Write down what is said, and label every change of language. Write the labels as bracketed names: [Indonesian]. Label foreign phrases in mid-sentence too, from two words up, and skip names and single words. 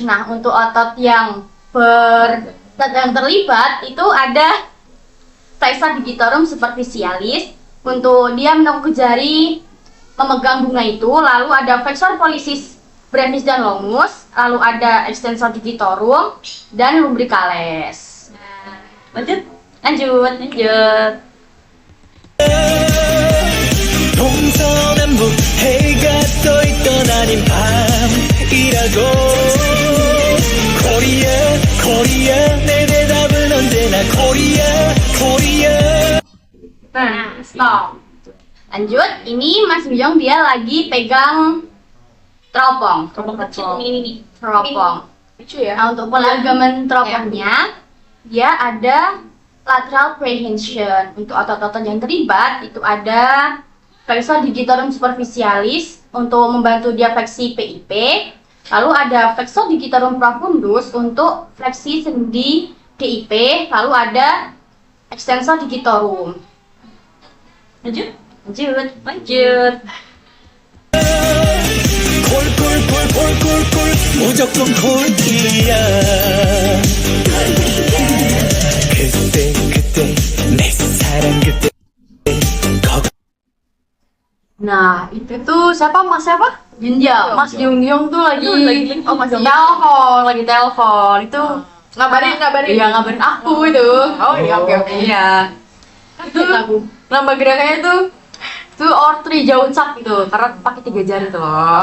[Indonesian] Nah, untuk otot yang terlibat itu ada [Latin] flexor digitorum superficialis. [Indonesian] Untuk dia menekuk jari memegang bunga itu, lalu ada [Latin] flexor pollicis brevis [Indonesian] dan longus, lalu ada [Latin] extensor digitorum [Indonesian] dan lumbricalis. Lanjut. Lanjut. [Korean] 동서남북 해가 떠 있던 아닌 밤이라고 코리아 코리아 내 대답은 언제나 코리아 코리아. [Indonesian] Nah, stop. Lanjut, ini Mas Sung-young dia lagi pegang teropong. Teropong kecil ini. Teropong. Lucu ya. Nah, untuk pola ligamen teropongnya, dia ada [English] lateral prehension. [Indonesian] Untuk otot-otot yang terlibat, itu ada [Latin] flexor digitorum superficialis [Indonesian] untuk membantu dia fleksi PIP. Lalu ada [Latin] flexor digitorum profundus [Indonesian] untuk fleksi sendi DIP. Lalu ada [Latin] extensor digitorum. [Indonesian] Lanjut. [Korean] 콜콜콜콜콜콜 무조건 콜이야 그때 내 사랑 그때 [Indonesian] Nah, itu tuh siapa? Mas siapa? Junjang. Mas Junjang tuh lagi Oh, masih telepon. Itu ngabarin. iya ngabarin aku itu. Oh iya, oke. Iya. Itu nambah gerakannya tuh or 3 jauh cap gitu, karena pakai 3 jari tuh loh.